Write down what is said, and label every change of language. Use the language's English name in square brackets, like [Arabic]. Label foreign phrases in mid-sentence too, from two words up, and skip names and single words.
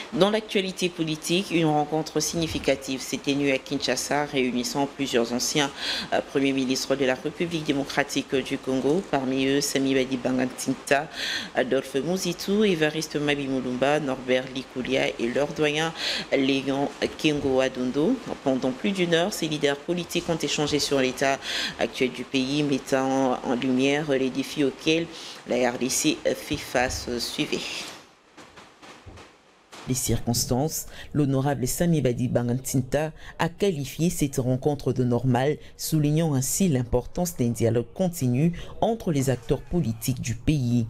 [French] Dans l'actualité politique, une rencontre significative s'est tenue à Kinshasa, réunissant plusieurs anciens premiers ministres de la République démocratique du Congo, parmi eux Sami Badi Bangantinta, Adolphe Muzitu, Évariste Mabi-Mulumba, Norbert Likoulia et leur doyen Léon Kengo Adondo. Pendant plus d'une heure, ces leaders politiques ont échangé sur l'état actuel du pays, mettant en lumière les défis auxquels la RDC fait face. Suivez. Les circonstances, l'honorable Sami Badi Bangantinta a qualifié cette rencontre de normale, soulignant ainsi l'importance d'un dialogue continu entre les acteurs politiques du pays.